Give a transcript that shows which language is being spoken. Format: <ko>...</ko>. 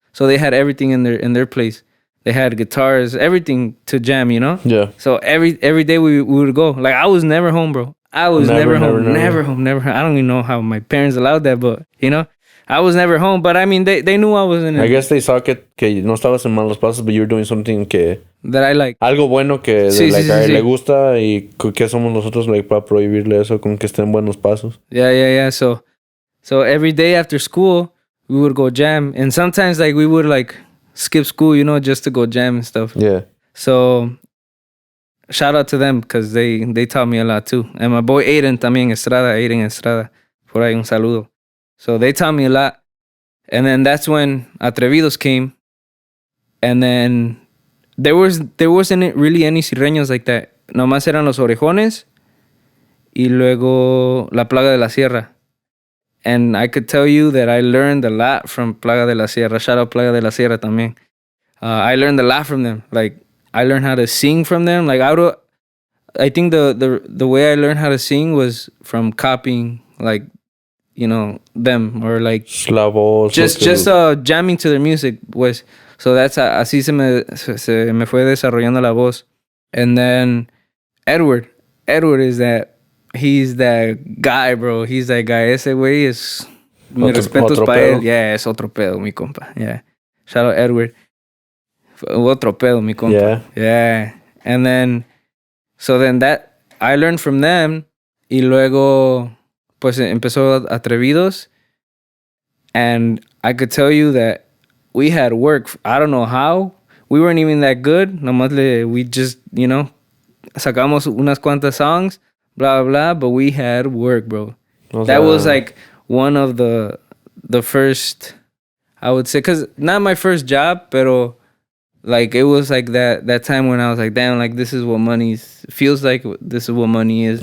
<en>So they had everything in their place. They had guitars, everything to jam, you know? Yeah. So every day we would go. Like, I was never home, bro. I was never home. I don't even know how my parents allowed that, but, you know, I was never home. But, I mean, they knew I was in it. I guess they saw que no estabas en malos pasos, but you were doing something that I like.</en> <es>Algo bueno que sí. Le gusta, y que somos nosotros like para prohibirle eso con que estén buenos pasos.</es> <en>Yeah. So every day after school, we would go jam. And sometimes, like, we would, like, skip school, you know, just to go jam and stuff. Yeah. So shout out to them, because they taught me a lot too.</en> <es>And my boy Aiden Estrada. Por ahí un saludo.</es> <en>So they taught me a lot. And then that's when Atrevidos came. And then there wasn't really any sirreños like that.</en> <es>Nomás eran los Orejones y luego la Plaga de la Sierra.</es> <en>And I could tell you that I learned a lot from Plaga de la Sierra. Shout out Plaga de la Sierra también. I learned a lot from them. Like, I learned how to sing from them. Like, I think the way I learned how to sing was from copying, like, you know, them, or like</en> <es>la voz,</es> <en>just jamming to their music, pues.</en> <es>So that's así se me fue desarrollando la voz.</es> <en>And then Edward is that. He's that guy, bro. He's that guy. Ese güey es...</en> <es>Mi respetos para él. Yeah, es otro pedo, mi compa.</es> <en>Yeah. Shout out Edward. Otro pedo, mi compa. Yeah. And then... So then that... I learned from them. Y luego... Pues empezó Atrevidos. And I could tell you that we had work. I don't know how. We weren't even that good. Nomás we just, you know...</en> <es>Sacamos unas cuantas songs.</es> <en>Blah, blah, but we had work, bro. That was like one of the first, I would say, because not my first job, pero like it was like that time when I was like, damn, like this is what money feels like. This is what money is.</en>